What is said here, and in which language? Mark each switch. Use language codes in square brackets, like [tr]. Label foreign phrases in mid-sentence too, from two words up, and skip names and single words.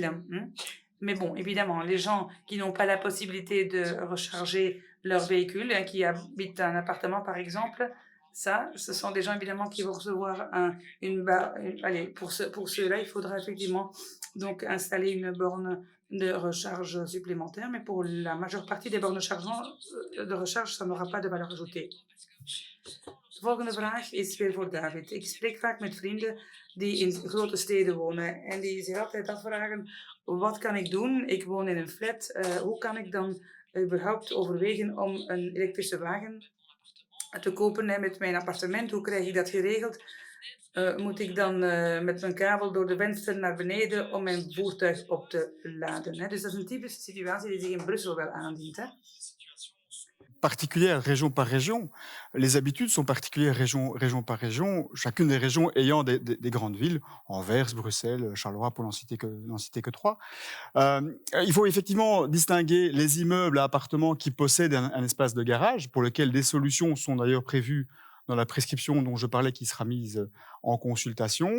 [fr] Mais bon, évidemment, les gens qui n'ont pas la possibilité de recharger leur véhicule, qui habitent un appartement par exemple, ça, ce sont des gens évidemment qui vont recevoir une barre. Allez, pour ceux-là, il faudra effectivement donc installer une borne de recharge supplémentaires, mais pour la majeure partie des bornes de recharge, ça n'aura pas de valeur ajoutée. [nl] De volgende vraag is weer voor David. Ik spreek vaak met vrienden die in grote steden wonen en die zich altijd afvragen, wat kan ik doen? Ik woon in een flat. Hoe kan ik dan überhaupt overwegen om een elektrische wagen te kopen met mijn appartement? Hoe krijg ik dat geregeld? Moet ik dan met mijn kabel door de venster naar beneden om mijn voertuig op te laden? Hè? Dus dat is een typische situatie die zich in Brussel wel aandient. Hè? [fr] Particulière région par région. Les habitudes sont particulières région par région, chacune des régions ayant des grandes villes, Anvers, Bruxelles, Charleroi, pour n'en citer que trois. Il faut effectivement distinguer les immeubles à appartements qui possèdent un espace de garage, pour lequel des solutions sont d'ailleurs prévues dans la prescription dont je parlais, qui sera mise en consultation.